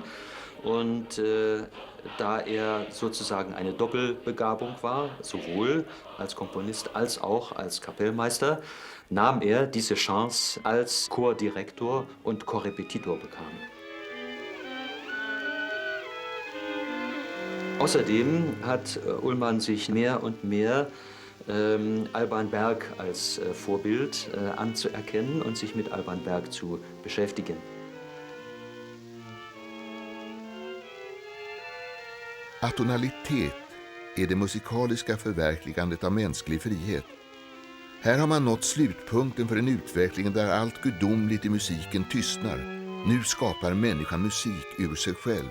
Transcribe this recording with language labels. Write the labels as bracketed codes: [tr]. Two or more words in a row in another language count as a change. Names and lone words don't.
[de] Und da er sozusagen eine Doppelbegabung war, sowohl als Komponist als auch als Kapellmeister, nahm er diese Chance, als Chordirektor und Chorrepetitor bekam. Außerdem hat Ullmann sich mehr und mehr Alban Berg als Vorbild anzuerkennen und sich mit Alban Berg zu beschäftigen. [sv] Atonalitet är det musikaliska förverkligandet av mänsklig frihet. Här har man nått slutpunkten för en utveckling där allt gudomligt i musiken tystnar. Nu skapar människan musik ur sig själv.